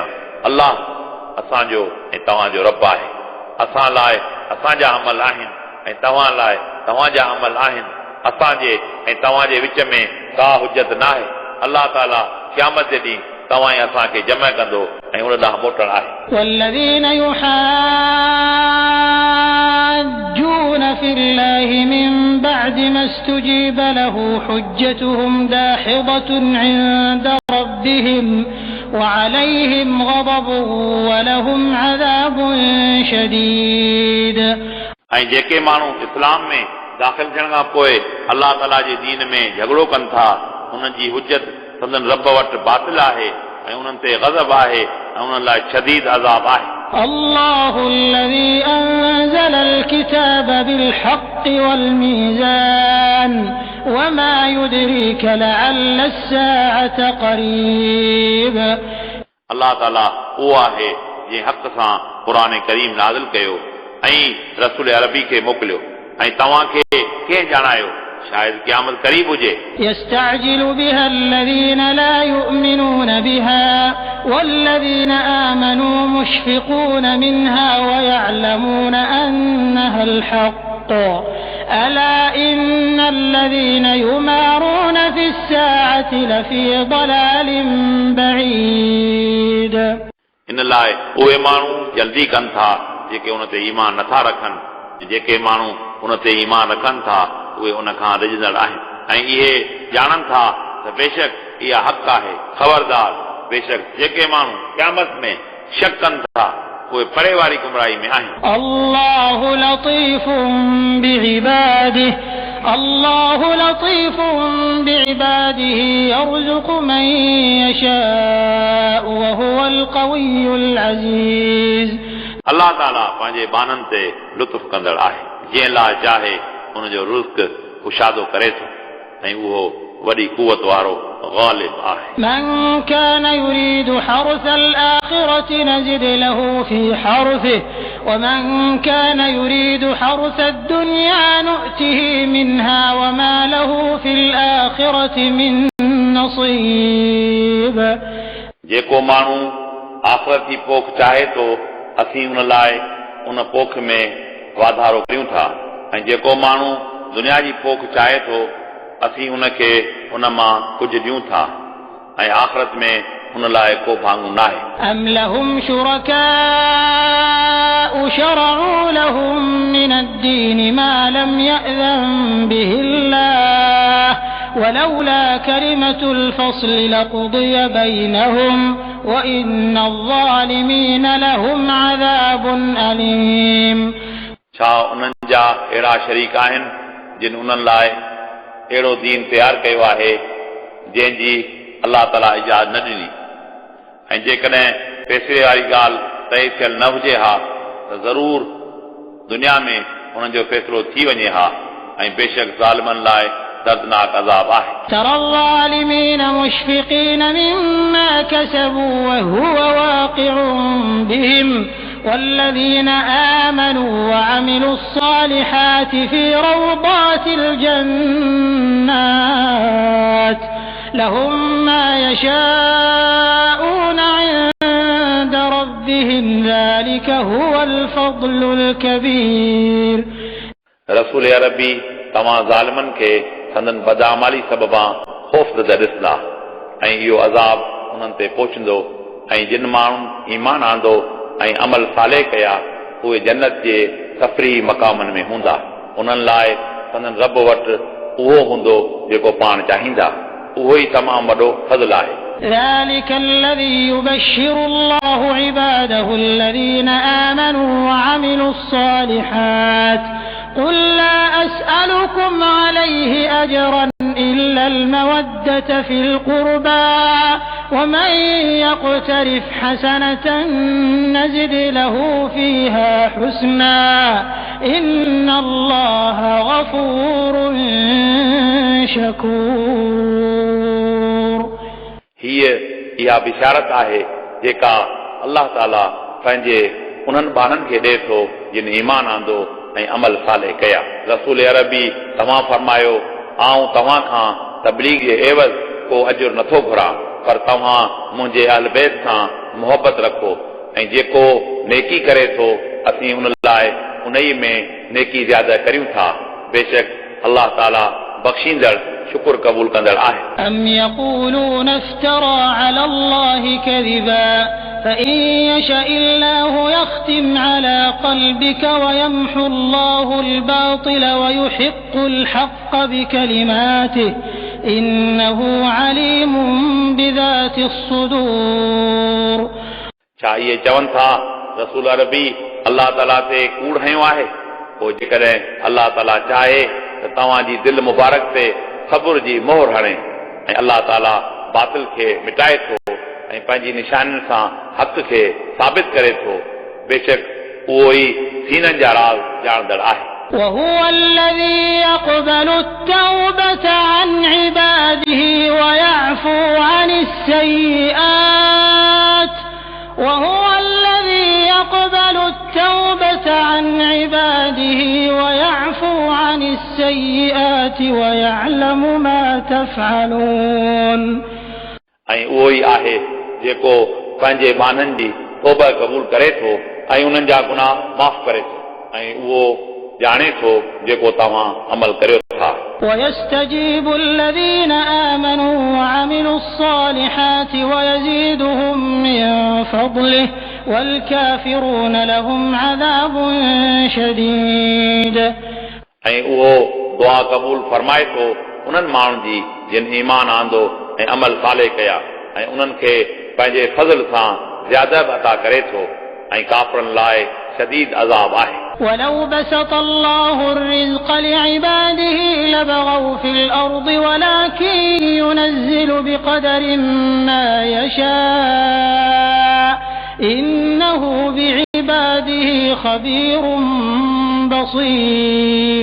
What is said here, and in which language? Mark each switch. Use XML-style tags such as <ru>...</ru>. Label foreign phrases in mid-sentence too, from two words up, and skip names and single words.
<sd>अल्लाह असांजो ऐं तव्हांजो रब आहे. असां लाइ असांजा अमल आहिनि ऐं तव्हां लाइ तव्हांजा अमल आहिनि. असांजे ऐं तव्हांजे विच में का हुजत न आहे. अल्लाह ताला क़यामत जे ॾींहुं तव्हां ई असांखे जमा कंदो ऐं उन ॾांहुं मोटण आहे.</sd> <ar>والذين يحاجون في الله من بعد ما استجيب له حجتهم داحضة عند ربهم وعليهم غضب ولهم عذاب شديد.</ar> <sd>ऐं जेके माण्हू इस्लाम में दाख़िल थियण खां पोइ अलाह ताला जे दीन में झगड़ो कनि था उन्हनि जी हुजत संदन रब वटि बातिल आहे ऐं उन्हनि ते ग़ज़ब आहे ऐं उन्हनि लाइ शदीद अज़ाब आहे.</sd> <ar>الله الذي أنزل الكتاب بالحق والميزان وما يدريك لعل الساعة قريب.</ar> <sd>अलाह ताला उहो आहे जंहिं हक़ सां क़ुरान करीम नाज़िल कयो ऐं रसूल अरबी खे मोकिलियो ऐं तव्हांखे कंहिं ॼाणायो शायद क़यामत करीब हुजे.</sd> <ar>يستعجل بها الذين لا يؤمنون بها والذين آمنوا مشفقون منها ويعلمون أنها الحق ألا إن الذين يمارون في الساعة لفي ضلال بعيد.</ar> <sd>इन लाइ उहे माण्हू जल्दी कनि था जेके उन ते ईमान नथा रखनि. जेके माण्हू उन ते ईमान रखनि था उहे उन खां रिझंदड़ आहिनि ऐं इहे ॼाणनि था त बेशक इहा हक़ आहे. ख़बरदार बेशक जेके माण्हू क़यामत में शक कनि था उहे परे वारी गुमराही में आहिनि.</sd> <ar>الله لطيف بعباده الله لطيف بعباده يرزق من يشاء وهو القوي العزيز.</ar> <sd>अल्लाह ताला पंहिंजे बाननि ते लुत्फ़ कंदड़ आहे, जंहिं लाइ चाहे उनजो रिज़्क़ कुशादो करे थो ऐं उहो वॾी कुवत वारो गालिब आहे.</sd> <ar>من كان يريد حرث الآخرة نزد له في حرثه ومن كان يريد حرث الدنيا نؤته منها وما له في الآخرة من نصيب.</ar> <sd>जेको माण्हू आख़िरत जी पोख चाहे थो असीं उन लाइ उन पोख में वाधारो करियूं था, ऐं जेको माण्हू दुनिया जी पोख चाहे थो असीं उनखे उन मां कुझु ॾियूं था, ऐं आख़िरत में उन लाइ को भाङो नाहे.</sd> <ar>أم لهم شركاء شرعوا لهم من الدين ما لم يأذن به الله ولولا كلمة الفصل لقضي بينهم وإن الظالمين لهم عذاب أليم.</ar> <sd>छा उन्हनि जा अहिड़ा शरीक आहिनि जिन उन्हनि लाइ अहिड़ो दीन तयारु कयो आहे जंहिंजी अल्लाह ताला इजाज़त न ॾिनी, ऐं जेकॾहिं पैसे वारी ॻाल्हि तइ थियल न हुजे हा त ज़रूर दुनिया में उन्हनि जो फ़ैसिलो थी वञे हा, ऐं बेशक ज़ालिमनि लाइ दर्दनाक अज़ाब आहे.</sd> <ar>ترى الظالمين مشفقين مما كسبوا وهو واقع بهم والذين آمنوا وعملوا الصالحات في روضات الجنات لهم ما يشاءون عند ربهم ذلك هو الفضل الكبير.</ar> <sd>रसूल अरबी तव्हां ज़ालिमनि खे संदन बदअमाली सबबा ख़ौफ़ ज़दा ॾिसंदा, ऐं इहो अज़ाब उन्हनि ते पहुचंदो, ऐं जिन माण्हुनि ईमान आंदो ऐं अमल साले कया उहे जन्नत जे सफ़री मक़ामनि में हूंदा. उन्हनि लाइ संदन रब वटि उहो हूंदो जेको पाण चाहींदा, उहो ई तमामु वॾो फज़ल आहे.</sd> <ar>ذلك الذي يبشر الله عباده الذين آمنوا وعملوا الصالحات قل لا أسألكم عليه أجرا إلا المودة في القربى ومن يقترف حسنة نزد له فيها حسنا إن الله غفور شكور.</ar> <sd>हीअ इहा बिशारत आहे जेका अल्लाह ताला पंहिंजे उन्हनि ॿारनि खे ॾिए थो जिन ईमान आंदो ऐं अमल साले कया. रसूल अरबी तव्हां फरमायो, आऊं तव्हां खां तबलीग जे एवज़ को अजुर नथो घुरां, पर तव्हां मुंहिंजे अहल बैत सां मुहबत रखो, ऐं जेको नेकी करे थो असीं उन लाइ उन ई में नेकी ज़्यादा करियूं था. बेशक अल्लाह ताला बख़्शींदड़ शुक्र क़बूल कंदड़ आहे.</sd> <ar>أم يقولون افترى على الله كذبا فإن يشأ الله يختم على قلبك ويمحو الله الباطل ويحق الحق بكلماته إنه عليم بذات الصدور.</ar> <sd>छा इहे चवनि था रसूल अरबी अल्लाह ताला ते कूड़ हयो आहे? पोइ जेकॾहिं अल्लाह ताला चाहे त तव्हांजी दिलि मुबारक ते सब्र जी मोहर हणे ऐं अल्लाह ताला बातिल खे मिटाए थो ऐं पंहिंजी निशानियुनि सां हक़ खे साबित करे थो. बेशक उहो ई सीननि जा राज़ ॼाणंदड़ आहे.</sd> <ar>وهو الذي يقبل التوبة عن عباده ويعفو عن السيئات وهو الذي يقبل التوبة عن عباده ويعفو عن السيئات ويعلم ما تفعلون.</ar> <sd>ऐं उहो ई आहे जेको पंहिंजे बाननि जी तौबा क़बूल करे थो ऐं उन्हनि जा गुनाह माफ़ करे थो, ऐं उहो ॼाणे थो जेको तव्हां अमल करियो था.</sd> <ar>ويستجيب الذين آمنوا وعملوا الصالحات ويزيدهم من فضله والكافرون لهم عذاب شديد.</ar> <sd>ऐं उहो दुआ क़बूल फरमाए थो उन्हनि माण्हुनि जी जिन ईमान आंदो ऐं अमल साले कया, ऐं उन्हनि खे पंहिंजे फज़ल सां ज़्यादा अता करे थो, ऐं काफ़रनि लाइ शदीद अज़ाब आहे.</sd> <ar>ولو بسط الله الرزق لعباده لبغوا في الأرض ولكن ينزل بقدر ما يشاء إنه بعباده خبير بصير.</ar>